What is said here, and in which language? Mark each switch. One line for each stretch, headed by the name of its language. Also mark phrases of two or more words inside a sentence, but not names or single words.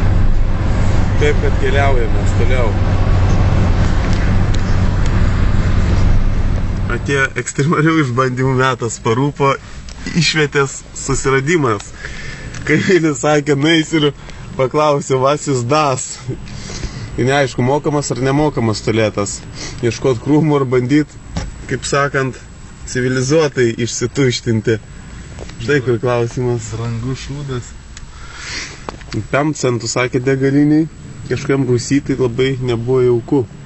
Lithuanian: Taip, kad keliaujame toliau. Atėjo ekstremalių išbandymų metas, parūpo išvietės susiradimas. Kaimynis sakė, nueis ir paklausė,
German: was is das?
Lithuanian: Ir neaišku, mokamas ar nemokamas tualetas. Ieškot krūmų ir bandyt, kaip sakant, civilizuotai išsituštinti. Štai kur klausimas. Brangus šūdas. 5 centų sakė degaliniai, kažkam Rusijai labai nebuvo jauku.